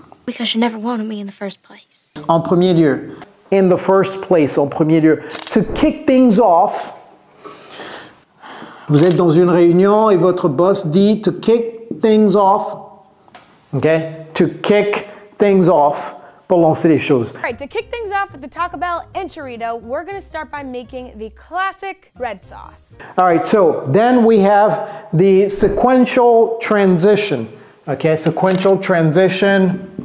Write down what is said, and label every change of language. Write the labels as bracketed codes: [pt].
[en] Because you never wanted me in the first place. [fr] En premier lieu. [en] In the first place, [fr] en premier lieu. To kick things off, vous êtes dans une réunion et votre boss dit to kick things off. [en] OK? To kick things off. [fr] Pour lancer les choses. [en] All right, to kick things off with the Taco Bell enchilada, we're going to start by making the classic red sauce. All right, so then we have the sequential transition. Okay, sequential transition.